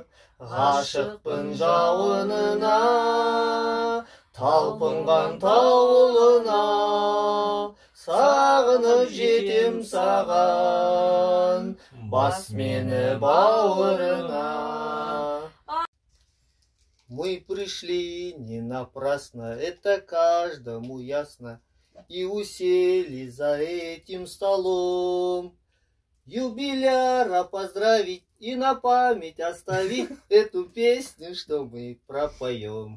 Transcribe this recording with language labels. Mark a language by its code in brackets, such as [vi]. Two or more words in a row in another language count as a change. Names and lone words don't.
[kk] Ғашықпын жауынына, талпынған тауылына. Сағынып жетем саған, бас мені бауырына. [ru] Мы пришли не напрасно, это каждому ясно, и усели за этим столом. Юбиляра поздравить и на память оставить эту песню, что мы пропоем.